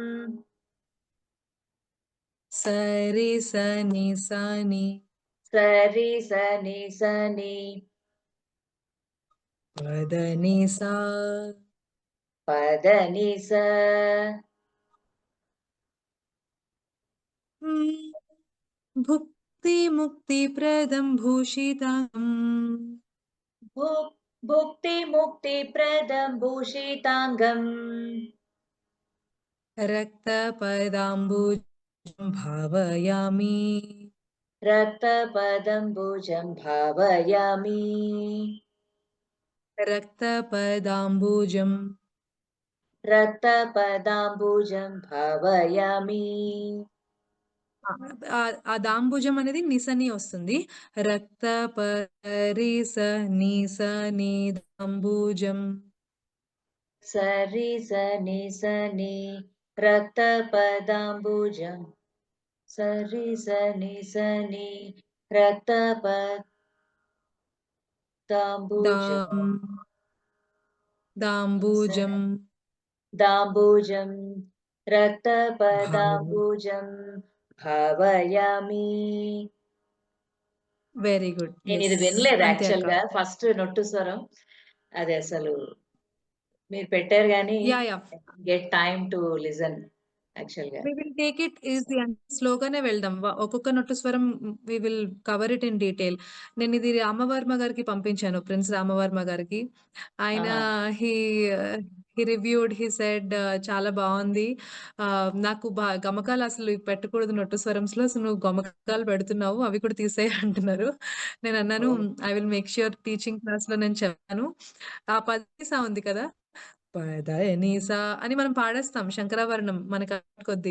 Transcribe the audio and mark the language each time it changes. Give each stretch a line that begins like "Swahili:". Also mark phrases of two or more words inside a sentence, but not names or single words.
Sanskrit: సరి సని సని సరి సని సని పదని సా పదని స भुक्तिमुक्तिप्रदं भूषिताङ्गम् भुक्तिमुक्तिप्रदं भूषिताङ्गम् रक्तपदाम्बुजं भावयामि रक्तपदम्बुजं भावयामि रक्तपदाम्बुजं रक्तपदाम्बुजं भावयामि
Telugu: ఆ దాంబుజం అనేది నిసని వస్తుంది.
Sanskrit: रक्तपरिस निसनि दाम्बुजं. सरि सनि सनि रक्तपदाम्बुजं सरि सनि सनि रक्तपदाम्बुजं दां दाम्बुजं दाम्बुजं భావ रक्तपदाम्बुजं भावयामि
English: very good.
Telugu: నేను ఇది యెస్. వినలేదు అంతే అక్క. యాక్చువల్‌గా. ఫస్ట్ నొట్టు స్వరం. అది అసలు మీరు పెట్టారు గానీ యాహ్!
English: get time to listen actually. we will take it easy
Telugu: అంటే స్లోగానే వెళ్దాం. ఒక్కొక్క నొట్టు స్వరం
English: we will cover it in detail.
Telugu: నేనిది రామవర్మ గారికి పంపించాను. ప్రిన్స్ రామవర్మ గారికి. ఆయన ఆహా!
English: he he reviewed. he said
Telugu: చాలా బావుంది. నాకు గమకాలు అసలు పెట్టకూడదు నొట్టు స్వరంస్‌లో. సో, నువ్వు గమకాలు పెడుతున్నావు. అవి కూడా తీసేయి అంటున్నారు. నేనన్నాను ఓహ్!
English: I will make sure teaching class-lo
Telugu: నేను చెప్తాను. ఆ పదనిస ఉంది కదా! పదనిస అని మనం పాడేస్తాం శంకరాభరణం మనకు కొద్దీ.